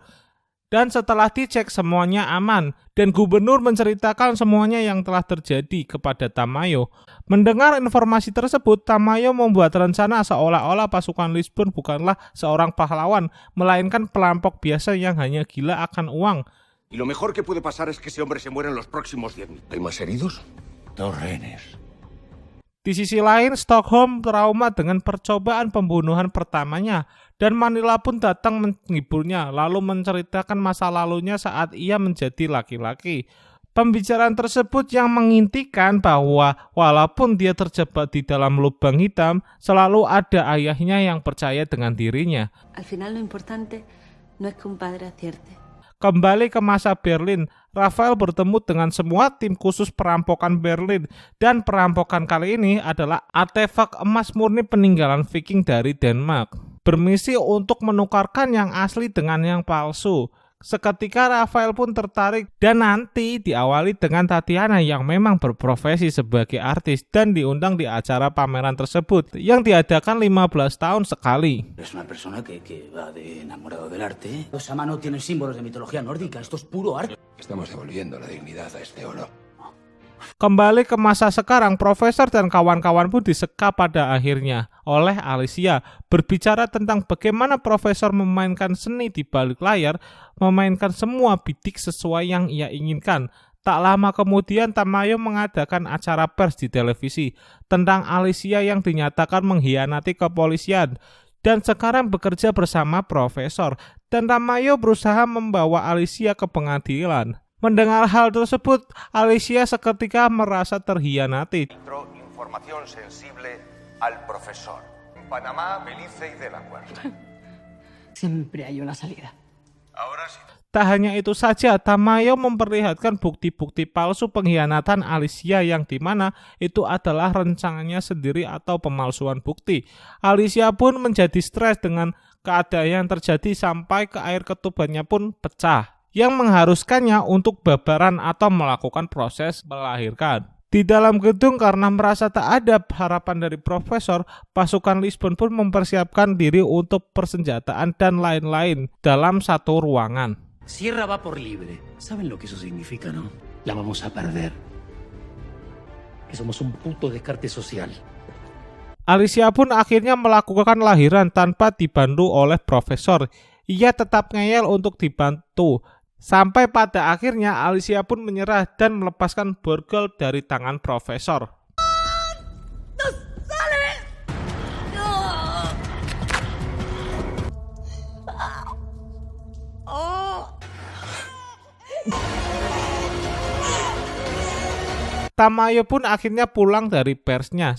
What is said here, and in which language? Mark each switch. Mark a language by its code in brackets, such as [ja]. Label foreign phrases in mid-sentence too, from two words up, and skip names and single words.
[id] Dan setelah dicek semuanya aman dan gubernur menceritakan semuanya yang telah terjadi kepada Tamayo. Mendengar informasi tersebut, Tamayo membuat rencana seolah-olah pasukan Lisbon bukanlah seorang pahlawan, melainkan perampok biasa yang hanya gila akan uang. [es] Y lo mejor que puede pasar es que ese hombre se muera en los próximos 10 minutos. ¿Hay más heridos? 2 rehenes. [id] Di sisi lain, Stockholm trauma dengan percobaan pembunuhan pertamanya dan Manila pun datang menghiburnya lalu menceritakan masa lalunya saat ia menjadi laki-laki. Pembicaraan tersebut yang mengintikan bahwa walaupun dia terjebak di dalam lubang hitam, selalu ada ayahnya yang percaya dengan dirinya. [es] Al final lo importante no es que un padre acierte. [id] Kembali ke masa Berlin, Rafael bertemu dengan semua tim khusus perampokan Berlin dan perampokan kali ini adalah artefak emas murni peninggalan Viking dari Denmark. Bermisi untuk menukarkan yang asli dengan yang palsu. Seketika Rafael pun tertarik dan nanti diawali dengan Tatiana yang memang berprofesi sebagai artis dan diundang di acara pameran tersebut yang diadakan 15 tahun sekali. [es] Es una persona que va de enamorado del arte. Esa mano tiene símbolos de mitología nórdica. Esto es puro arte. Estamos devolviendo la dignidad a este oro. [id] Kembali ke masa sekarang, Profesor dan kawan-kawan pun diseka pada akhirnya oleh Alicia, berbicara tentang bagaimana Profesor memainkan seni di balik layar, memainkan semua bidik sesuai yang ia inginkan. Tak lama kemudian Tamayo mengadakan acara pers di televisi tentang Alicia yang dinyatakan mengkhianati kepolisian dan sekarang bekerja bersama Profesor, dan Tamayo berusaha membawa Alicia ke pengadilan. Mendengar hal tersebut, Alicia seketika merasa terhianati. [es] Información sensible al profesor. En Panamá, Belice y Delaware. Siempre hay una salida. Ahora sí. [id] Tak hanya itu saja, Tamayo memperlihatkan bukti-bukti palsu pengkhianatan Alicia yang dimana itu adalah rencangannya sendiri atau pemalsuan bukti. Alicia pun menjadi stres dengan keadaan yang terjadi sampai ke air ketubannya pun pecah, yang mengharuskannya untuk babaran atau melakukan proses melahirkan. Di dalam gedung karena merasa tak ada harapan dari Profesor, pasukan Lisbon pun mempersiapkan diri untuk persenjataan dan lain-lain dalam satu ruangan. [es] Sierra va por libre. ¿Saben lo que eso significa, no? La vamos a perder. Que somos un puto descarte social. [id] Alicia pun akhirnya melakukan lahiran tanpa dibantu oleh Profesor. Ia tetap ngeyel untuk dibantu. Sampai pada akhirnya Alicia pun menyerah dan melepaskan borgol dari tangan Profesor. Tamayo pun akhirnya pulang dari persnya.